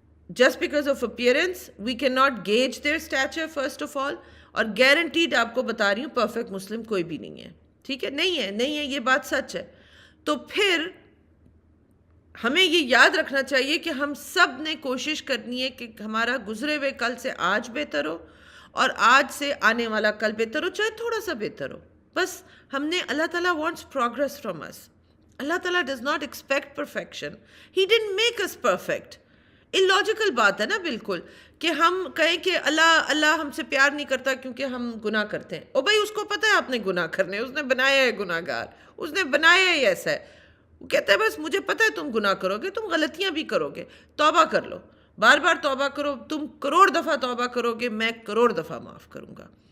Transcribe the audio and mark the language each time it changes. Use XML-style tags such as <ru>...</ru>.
<en>Just because of appearance we cannot gauge their stature first of all,</en> <ur>اور guaranteed آپ کو بتا رہی ہوں perfect مسلم کوئی بھی نہیں ہے. ٹھیک ہے, نہیں ہے, یہ بات سچ ہے. تو پھر ہمیں یہ یاد رکھنا چاہیے کہ ہم سب نے کوشش کرنی ہے کہ ہمارا گزرے ہوئے کل سے آج بہتر ہو, اور آج سے آنے والا کل بہتر ہو, چاہے تھوڑا سا بہتر ہو. بس ہم نے, اللہ تعالیٰ</ur> <en>wants progress from us. اللہ تعالیٰ does not expect perfection. He didn't make us perfect.</en> <ur>illogical بات ہے نا بالکل کہ ہم کہیں کہ اللہ ہم سے پیار نہیں کرتا کیونکہ ہم گناہ کرتے ہیں. او بھائی اس کو پتہ ہے آپ نے گناہ کرنے, اس نے بنایا ہے گناہ گار, اس نے بنایا ہی ایسا ہے. وہ کہتا ہے بس مجھے پتہ ہے تم گناہ کرو گے, تم غلطیاں بھی کرو گے, توبہ کر لو, بار بار توبہ کرو, تم کروڑ دفعہ توبہ کرو گے, میں کروڑ دفعہ معاف کروں گا.</ur>